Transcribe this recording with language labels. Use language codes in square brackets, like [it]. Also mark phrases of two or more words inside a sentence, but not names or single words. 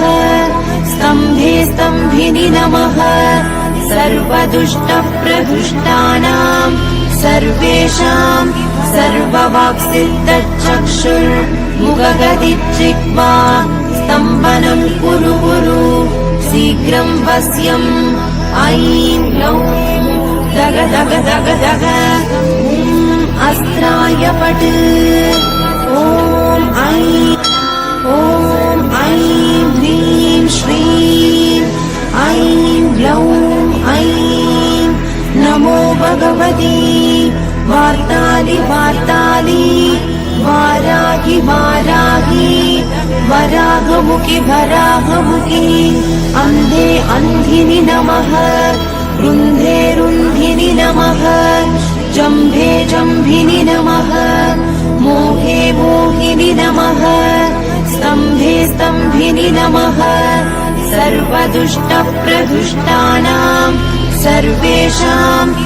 [sa] స్తంభే స్తంభిని నమః, సర్వదుష్ట ప్రదుష్టానాం సర్వేషాం సర్వవాక్సిద్ధచక్షుర్ ముఖగదిత్రిక్వా స్తంభనం కురు కురు శీఘ్రం వశ్యం ఐం గ్లౌం దగ దగ దగ దగ అస్త్రాయ పట్ ఓం ఐం హ్రీం శ్రీం ఐం గ్లౌం ఐం నమో भगवती वार्ताली वार्ताली वाराहि वाराहि वराहमुखि वराहमुखि अन्धे अन्धिनि नमः रुन्धे रुन्धिनि नमः जम्भे जम्भिनि नमः मोहे मोहिनि नमः स्तम्भे स्तम्भिनि नमः सर्वदुष्टप्रदुष्टानां सर्वेषां